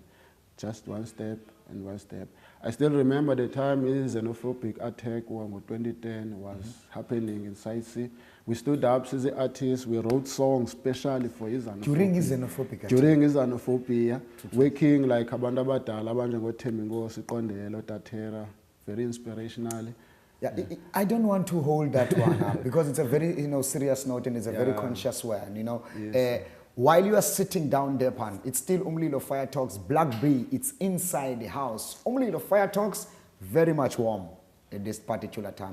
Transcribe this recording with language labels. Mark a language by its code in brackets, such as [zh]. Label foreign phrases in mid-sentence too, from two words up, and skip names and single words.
[en] Just one step and one step. I still remember the time this xenophobic attack in 2010 was happening in Sightsee. We stood up as the artists, we wrote songs specially for xenophobia. During xenophobic attack? During xenophobia, working like [zu] abantu abadala abanje [en] ngoThembinkosi Siqondelo Tatera, very inspirational. Yeah, I don't want to hold that one up because it's a very serious note and it's a very conscious one. Yes. While you are sitting down there, pan, it's still Umlilo Fire Talks, Black Bee, it's inside the house. Umlilo Fire Talks, very much warm at this particular time.